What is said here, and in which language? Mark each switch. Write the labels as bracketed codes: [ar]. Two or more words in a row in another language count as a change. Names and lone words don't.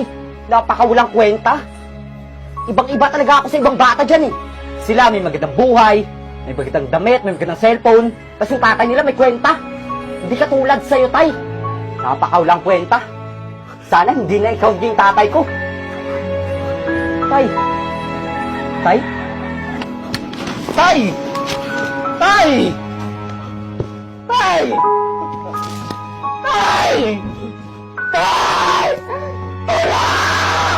[tl] Napakawalang kwenta. Ibang-iba talaga ako sa ibang bata dyan eh. Sila may magandang buhay, may magandang damit, may magandang cellphone. Tapos yung tatay nila may kwenta. Hindi ka tulad sa'yo, Tay. Napakawalang kwenta. Sana hindi na ikaw yung tatay ko. Tay! Tay? Tay! Tay! Tay! Tay! Tay! Tulong!